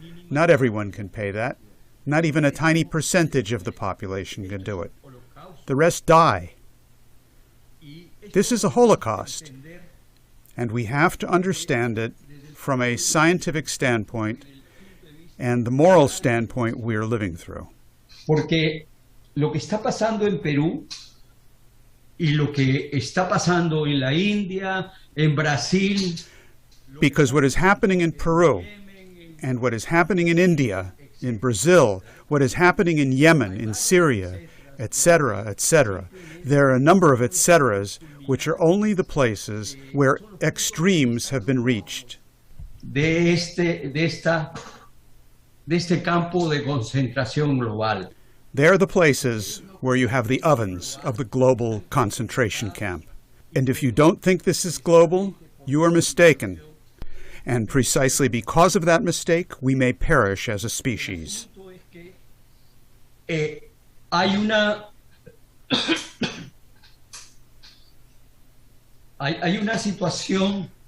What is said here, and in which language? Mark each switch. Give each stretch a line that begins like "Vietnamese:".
English: Not everyone can pay that. Not even a tiny percentage of the population can do it. The rest die. This is a Holocaust, and we have to understand it from a scientific standpoint and the moral standpoint we're living through.
Spanish: Porque lo que está pasando en Perú y lo que está pasando en la India, en Brasil.
English: Because what is happening in Peru and what is happening in India, in Brazil, what is happening in Yemen, in Syria, etc., etc., there are a number of etceteras which are only the places where extremes have been reached.
Spanish: De este campo de concentración global.
English: They're the places where you have the ovens of the global concentration camp. And if you don't think this is global, you are mistaken. And precisely because of that mistake, we may perish as a species.
Spanish: Hay una situación.